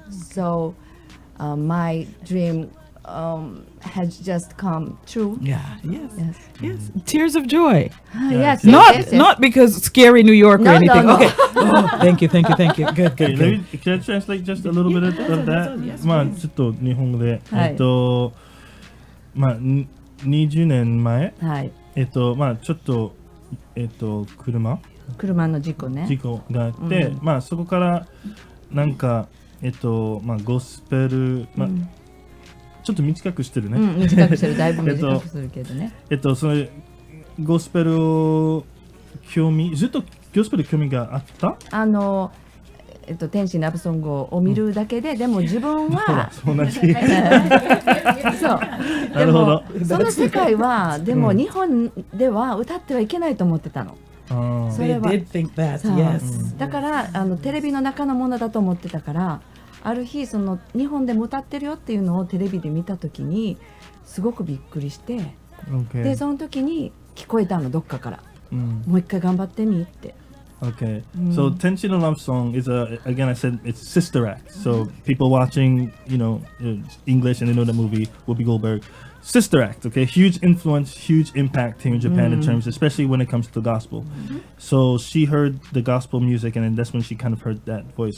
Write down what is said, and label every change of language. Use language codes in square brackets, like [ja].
[en] So my dream has just come true. Yeah. Yes. Tears of joy. Yes. Not because scary New York or anything. No. Okay. Thank you. Good. Can I translate just a little bit of that? [ja] まあちょっと日本語で、まあ20年前、まあちょっと車の事故ね。事故があって、まあそこからなんかまあゴスペル、まあちょっと短くしてるね。短くしてる、だいぶ短くするけどね。そのゴスペルをずっとゴスペル興味があった？天使ラブソングを見るだけで、でも自分は同じ。そう。なるほど。その世界はでも日本では歌ってはいけないと思ってたの。そ [en] They [ja] れは [en] did think that, [ja] そう [en] yes. [ja] だからテレビの中のものだと思ってたから、ある日その日本でも歌ってるよっていうのをテレビで見たときにすごくびっくりして、 [en] Okay. [ja] でその時に聞こえたの、どっかから、 Mm. もう一回頑張ってみって。 [en] Okay. So Tenshi no Love Song is again I said it's sister act. So people watching, English and they know the movie Whoopi Goldberg. Sister act, okay? Huge influence, huge impact here in Japan in terms, especially when it comes to gospel. So she heard the gospel music and then that's when she kind of heard that voice.